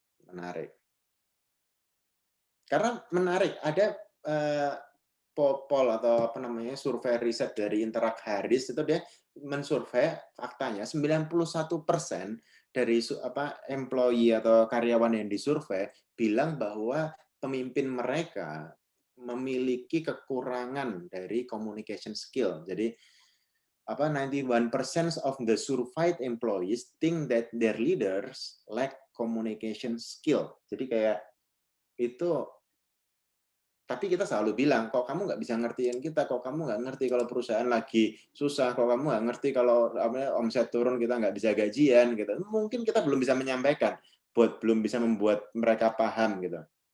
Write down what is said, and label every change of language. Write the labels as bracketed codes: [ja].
[id] Menarik. Karena menarik ada poll atau apa namanya survei riset dari Interact Harris itu dia mensurvei faktanya 91% dari employee atau karyawan yang disurvei bilang bahwa pemimpin mereka memiliki kekurangan dari communication skill. [en] Jadi 91% of the surveyed employees think that their leaders lack communication skill. [id] Jadi kayak itu tapi kita selalu bilang, kok kamu nggak bisa ngertiin kita, kok kamu nggak ngerti kalau perusahaan lagi susah, kok kamu nggak ngerti kalau omset turun kita nggak bisa gajian gitu. Mungkin kita belum bisa menyampaikan, belum bisa membuat mereka paham gitu.